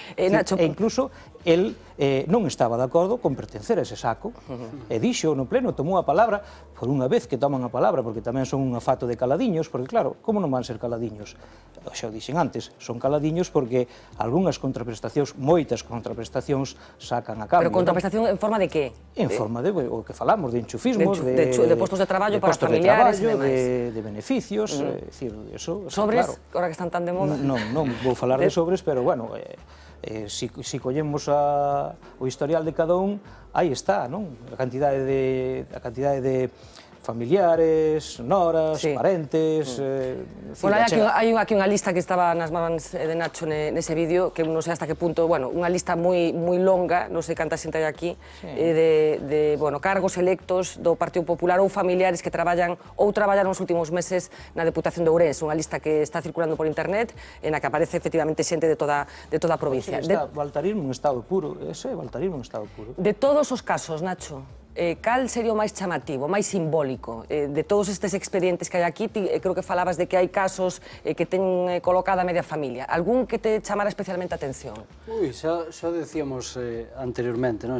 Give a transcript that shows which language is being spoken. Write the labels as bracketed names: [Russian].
[Galician] E incluso, el non estaba de acordo con pertencer a ese saco, e dixo no pleno, tomou a palabra, por unha vez que toman a palabra, porque tamén son un afato de caladiños, porque claro, como non van ser caladiños? Xa o dixen antes, son caladiños porque algunhas contraprestacións, moitas contraprestacións, sacan a cambio. Pero contraprestación en forma de que? En forma de o que falamos, de enchufismos, de postos de traballo para familiares e demais. De beneficios, decir, eso, sobres, claro. [Spanish] Ahora que están tan de moda. [Galician] Non vou falar de sobres, pero bueno, si collemos o historial de cada un, aí está, non? A cantidade de familiares, noras, parentes... Bueno, hai aquí unha lista que estaba nas mans de Nacho nese vídeo, que non sei hasta que punto, bueno, unha lista moi longa, non sei canta xente hai aquí, de cargos electos do Partido Popular ou familiares que traballaron nos últimos meses na Deputación de Ourense, unha lista que está circulando por internet, na que aparece efectivamente xente de toda a provincia. O baltarismo en estado puro, ese é o baltarismo en estado puro. De todos os casos, Nacho, cal sería o máis chamativo, máis simbólico de todos estes expedientes que hai aquí? Creo que falabas de que hai casos que ten colocada a media familia. Algún que te chamara especialmente a atención? Ui, xa decíamos anteriormente, non?